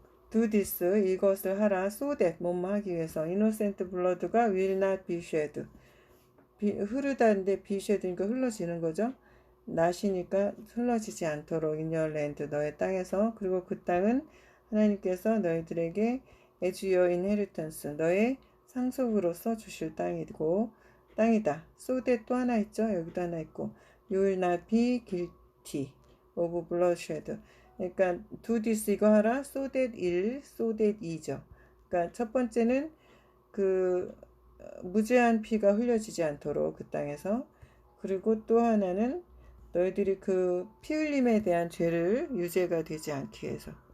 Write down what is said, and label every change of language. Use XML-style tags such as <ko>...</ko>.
<ko>Do this, 이것을 하라. So that, 뭐뭐 하기 위해서.</ko> <en>Innocent blood가 will not be shed.</en> <ko>흐르다는데 be shed니까 흘러지는 거죠. 낫이니까 흘러지지 않도록 in your land, 너의 땅에서. 그리고 그 땅은 하나님께서 너희들에게 as your inheritance, 너의 상속으로서 주실 땅이다. So that 또 하나 있죠.</ko> <en>여기도 하나 있고 you will not be guilty of bloodshed.</en> <ko>그러니까 do this 이거 하라.</ko> <en>so that 1, so that 2죠.</en> <ko>그러니까 첫 번째는 무죄한 피가 흘려지지 않도록 그 땅에서. 그리고 또 하나는 너희들이 피 흘림에 대한 죄를 유죄가 되지 않기 위해서.</ko>